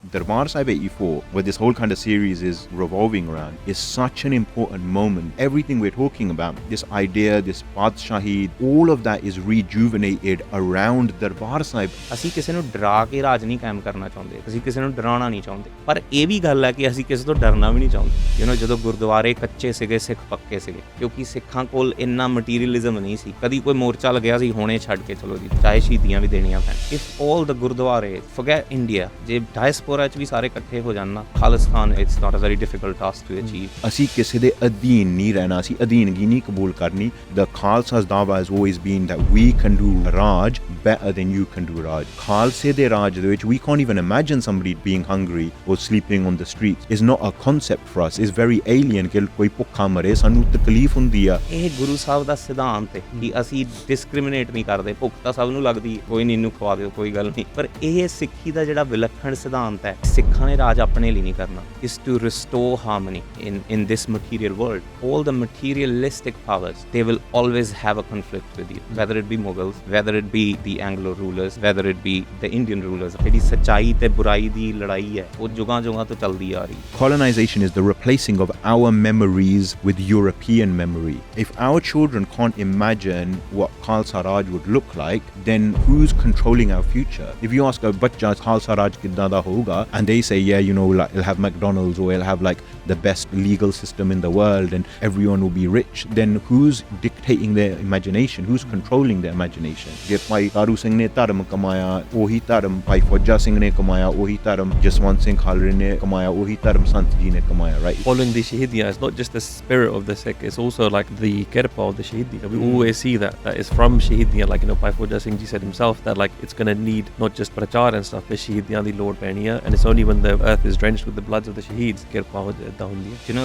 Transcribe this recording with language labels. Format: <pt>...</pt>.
<en>Darbar Sahib 84, where this whole kind of series is revolving around, is such an important moment. Everything we're talking about, this idea, this Padshahi, all of that is rejuvenated around Darbar Sahib.</en> <pa>ਅਸੀਂ ਕਿਸੇ ਨੂੰ ਡਰਾ ਕੇ ਰਾਜ ਨਹੀਂ ਕਾਇਮ ਕਰਨਾ ਚਾਹੁੰਦੇ, ਅਸੀਂ ਕਿਸੇ ਨੂੰ ਡਰਾਉਣਾ ਨਹੀਂ ਚਾਹੁੰਦੇ, ਪਰ ਇਹ ਵੀ ਗੱਲ ਹੈ ਕਿ ਅਸੀਂ ਕਿਸੇ ਤੋਂ ਡਰਨਾ ਵੀ ਨਹੀਂ ਚਾਹੁੰਦੇ। ਜਦੋਂ ਗੁਰਦੁਆਰੇ ਕੱਚੇ ਸੀਗੇ, ਸਿੱਖ ਪੱਕੇ ਸੀਗੇ, ਕਿਉਂਕਿ ਸਿੱਖਾਂ ਕੋਲ ਇੰਨਾ ਮਟੀਰੀਅਲਿਜ਼ਮ ਨਹੀਂ ਸੀ। ਕਦੀ ਕੋਈ ਮੋਰਚਾ ਲੱਗਿਆ ਸੀ, ਹੁਣੇ ਛੱਡ ਕੇ ਚਲੋ ਜੀ, ਚਾਹੇ ਸ਼ਹੀਦੀਆਂ ਵੀ ਦੇਣੀਆਂ ਪੈਣ।</pa> <en>if all the ਗੁਰਦੁਆਰੇ forget India,</en> <pa>ਜੇ ਡਾਇਸਪੋਰਾ 'ਚ ਵੀ ਸਾਰੇ ਇਕੱਠੇ ਹੋ ਜਾਣ ਨਾ,</pa> <en>Khalistan it's not a very difficult task to achieve.</en> <pa>ਅਸੀਂ ਕਿਸੇ ਦੇ ਅਧੀਨ ਨਹੀਂ ਰਹਿਣਾ, ਅਸੀਂ ਅਧੀਨਗੀ ਨਹੀਂ ਕਬੂਲ ਕਰਨੀ।</pa> <en>The Khalsa's dawah has always been that we can do Raj better than you can do Raj. Khalsa de Raj</en> <pa>ਦੇ ਵਿੱਚ</pa> <en>we can't even imagine somebody being hungry or sleeping on the streets. It's not a concept for us. It's very alien</en> <pa>ਕਿ ਕੋਈ ਭੁੱਖਾ ਮਰੇ, ਸਾਨੂੰ ਤਕਲੀਫ ਹੁੰਦੀ ਆ। ਇਹ ਗੁਰੂ ਸਾਹਿਬ ਦਾ ਸਿਧਾਂਤ ਹੈ ਕਿ ਅਸੀਂ ਡਿਸਕ੍ਰਿਮੀਨੇਟ ਨਹੀਂ ਕਰਦੇ। ਭੁੱਖ ਤਾਂ ਸਭ ਨੂੰ ਲੱਗਦੀ, ਕੋਈ ਨਹੀਂ ਇਹਨੂੰ ਖਵਾ ਦਿਓ, ਕੋਈ ਗੱਲ ਨਹੀਂ, ਪਰ ਇਹ ਸਿੱਖੀ ਦਾ ਜਿਹੜਾ ਵਿਲੱਖਣ ਸਿਧਾਂਤ ਹੈ, ਸਿੱਖਾਂ ਨੇ ਰਾਜ ਆਪਣੇ ਲਈ ਨਹੀਂ ਕਰਨਾ।</pa> <en>is to restore harmony in this material world. All the materialistic powers, they will always have a conflict with you, whether it be Mughals, whether it be the Anglo rulers, whether it be the Indian rulers.</en> <pa>ਜਿਹੜੀ ਸੱਚਾਈ ਤੇ ਬੁਰਾਈ ਦੀ ਲੜਾਈ ਹੈ, ਉਹ ਜੁਗਾਂ ਜੁਗਾਂ ਤੋਂ ਚੱਲਦੀ ਆ ਰਹੀ।</pa> <en>Colonization is the replacing of our memories with European memory. If our children can't imagine what Khalsa Raj would look like, then who's controlling our future? If you ask a bachcha Khalsa Raj</en> <pa>kidda da hoga,</pa> <en>and they say, yeah, like, it'll have McDonald's or it'll have like the best legal system in the world and everyone will be rich, then who's dictating their imagination? Who's controlling their imagination?</en> <pa>ਜੇ ਭਾਈ ਤਾਰੂ ਸਿੰਘ ਨੇ ਧਰਮ ਕਮਾਇਆ, ਉਹੀ ਧਰਮ ਭਾਈ ਫੌਜਾ ਸਿੰਘ ਨੇ ਕਮਾਇਆ, ਉਹੀ ਧਰਮ ਜਸਵੰਤ ਸਿੰਘ ਖਾਲੜੇ ਨੇ ਕਮਾਇਆ, ਉਹੀ ਧਰਮ ਸੰਤ ਜੀ ਨੇ ਕਮਾਇਆ, right?</pa> <en>Following the Shahidiya is not just the spirit of the Sikh, it's also like the kirpa of the Shahidiya. We always see that is from Shahidiya, like Bhai Fauja Singh Ji said himself that like it's going to need not just prachar and stuff, but Shahidiya the Lord Paniya, and it's only when the earth is drenched with the bloods of the Shaheeds</en> <pa>kirpa ho jata hundi hai.</pa>